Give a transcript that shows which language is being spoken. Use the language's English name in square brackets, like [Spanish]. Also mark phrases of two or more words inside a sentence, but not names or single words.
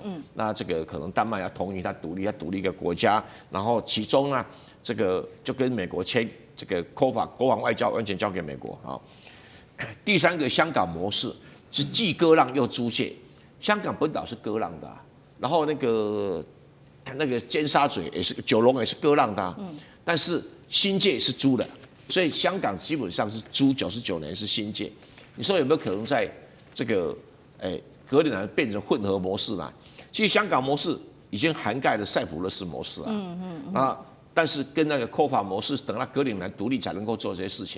[Chinese] 那這個可能丹麥要同意他獨立，他獨立一個國家，然後其中呢，這個就跟美國簽這個 COFA 國防外交完全交給美國啊。第三個香港模式是既割讓又租借，香港本島是割讓的啊，然後那個尖沙咀也是，九龍也是割讓的啊，但是新界是租的，所以香港基本上是租99年是新界。你說有沒有可能在這個格陵蘭變成混合模式呢？其實香港模式已經涵蓋了塞浦路斯模式啊，但是跟那個 COFA 模式，等到格陵蘭獨立才能夠做這些事情。